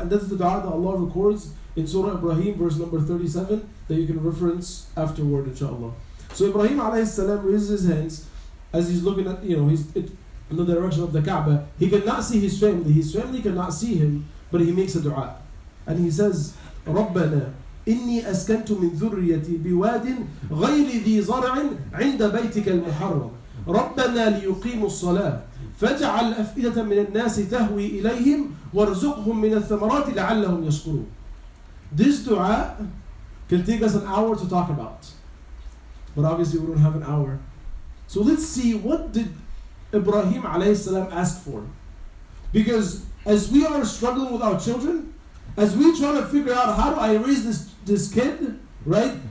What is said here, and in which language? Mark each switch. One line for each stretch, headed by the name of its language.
English: And that's the dua that Allah records in Surah Ibrahim, verse number 37, that you can reference afterward, inshallah. So Ibrahim alayhi salam raises his hands as he's looking at, he's in the direction of the Kaaba. He cannot see his family. His family cannot see him, but he makes a dua. And he says,
Arabic: رَبَّنَا إني أسكنت من ذريتي بواد غير ذي زرع عند بيتك المحرم ربنا ليقيموا الصلاة فاجعل أفئدة من الناس تهوي إليهم وارزقهم من الثمرات لعلهم يشكرون.
English: This dua can take us an hour to talk about. But obviously we don't have an hour. So let's see, what did Ibrahim alayhi salam ask for? Because as we are struggling with our children, as we try to figure out how do I raise this kid, right?